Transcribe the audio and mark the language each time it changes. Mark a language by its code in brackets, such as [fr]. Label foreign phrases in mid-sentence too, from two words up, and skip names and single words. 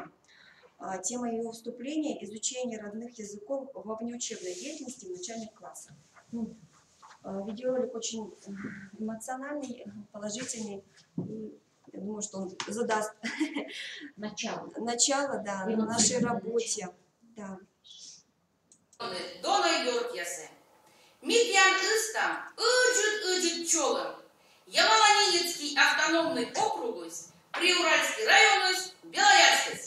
[ru] Тема ее выступления – изучение родных языков во внеучебной деятельности в начальных классах. Видеоролик очень эмоциональный, положительный. Я думаю, что он задаст начало да, нашей работе. Да. Дона Йоркесы. Митьян Истам, Ыджит Чолом. Ямало-Ненецкий автономный округ, Приуральский район, Белоярский.